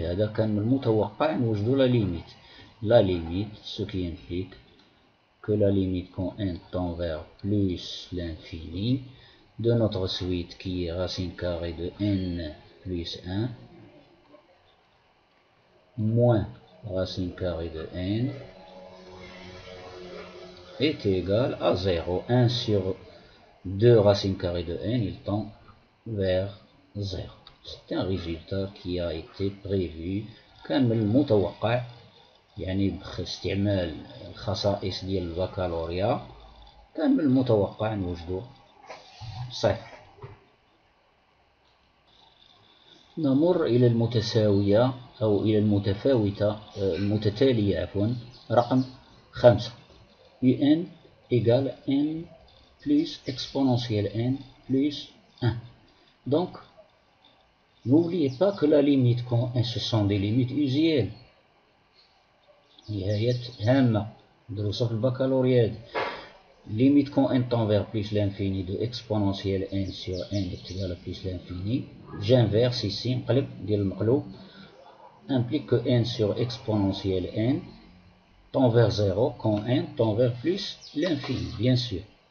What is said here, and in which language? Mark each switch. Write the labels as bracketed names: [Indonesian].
[Arabic] هذا كان من المتوقع نوجدوا la limite. [French] La limite, ce qui implique que la limite quand n tend vers plus l'infini de notre suite qui est racine carrée de n plus 1 moins racine carrée de n est égal à 0. 1 sur 2 racine carrée de n, il tend vers 0. C'est un résultat qui a été prévu. [Arabic] كان من المتوقع يعني باستعمال الخصائص ديال البكالوريا كان من المتوقع نوجدو صحيح. نمر إلى المتساوية أو إلى المتتالية عفوا رقم 5. [French] un égale n plus exponentielle n plus 1. Donc n'oubliez pas que la limite quand ce sont des limites usuelles. [Arabic] نهاية هامة دروسة في البكالوريا. [French] Limite quand n tend vers plus l'infini de exponentielle n sur n est égal à plus l'infini. J'inverse ici, [Arabic] نقلب ديال المقلوب, [French] implique que n sur exponentielle n tend vers 0 quand n tend vers plus l'infini, bien sûr.